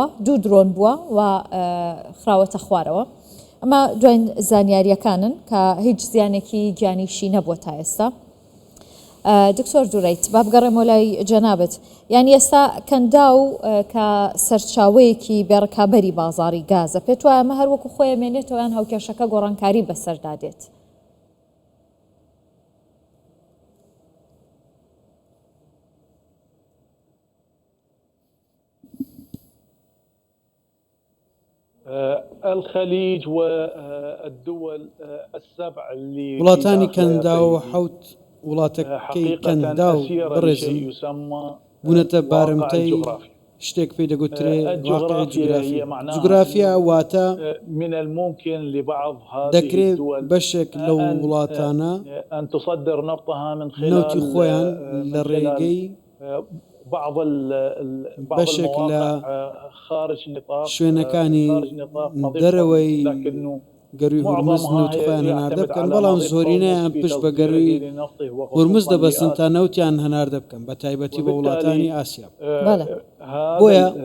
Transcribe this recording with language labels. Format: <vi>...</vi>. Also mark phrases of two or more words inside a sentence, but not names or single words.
<ckb>دوو درۆن بووە و خراوەتە خوارەوە ئەمە دوای زانیاریەکانن کە هیچ زیانێکی گیانیشی نەبووە تا ئێستا دکتۆر دوورەیت با بگەڕێمەوە لای جەنابەت یعنی ئێستا کەندا و کە سەرچاوەیەکی بێڕکابەری بازاڕی گازە پێت وایە ئەمە هەر وەکو خۆی ئەمێنێتەوە یان هاوکێشەکە گۆڕانکاری بەسەردادێت</ckb> <ar>الخليج والدول السبع اللي</ar> <ckb>وڵاتانی کەندا و حوت وڵاتەکەی کەندا و بڕێزم بوونەتە بارمتەی شتێک پێی دەگوترێ جوگرافیا واتە دەکرێت بەشێک لەو وڵاتانە نەوتی خۆیان لە ڕێگەی بەشێک لە شوێنەکانی دەرەوەی گەروی هورمز نەوتخۆیان هەناردە بکەن بەڵام زۆرینەیان پشت بە گەروی هورمز دەبەستن تا نەوتیان هەناردە بکەن بە تایبەتی بە وڵاتانی ئاسیا بۆیە</ckb>